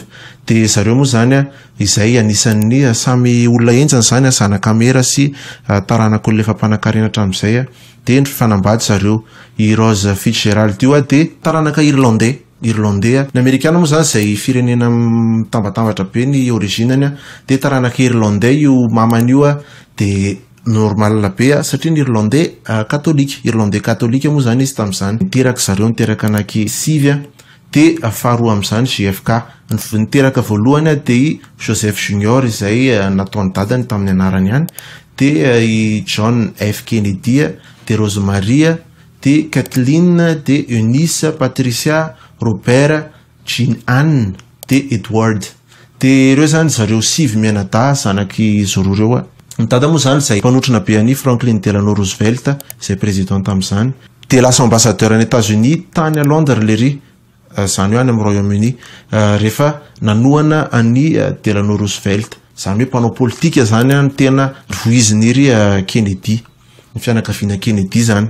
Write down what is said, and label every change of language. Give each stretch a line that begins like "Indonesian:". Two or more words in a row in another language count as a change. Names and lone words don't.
Malagasy: de zareo moa zany izay anisan'ny samy olona enjana zany zanaka mera sy taranaka olona efa mpanan-karena hatramin'izay de fanambady zareo i Rose Fitzgerald io de taranaka irlandais ny amerikana moa zany zay firenena mitambatambatra be ny originany de taranaka irlandais io mamany io de normal be satria ny irlandais katolika moa zany izy tamin'izany niteraka zareo niteraka anaky sivy de faharoa amin'izany JFK niteraka voalohany de i Joseph Junior izay nataony dadany tamin'ny anarany ihany de i John F Kennedy de Rosemary de Kathleen de Eunice Patricia Robert Jean Anne de Edward de ireo zany zareo sivy mianadahy zanaky zoro reo Ntada moa zany zay mpanotrana be any Franklin Delano Roosevelt zay président tamin'izany de lasa ambassadeur any États-Unis tany
French: à Londres
Malagasy: le ry zany hoe any amin'ny Royaume-Uni rehefa nanohana any Delano Roosevelt, zany hoe mpanao politika zany ny tena voiziniry Kennedy, ny fianakaviana Kennedy zany.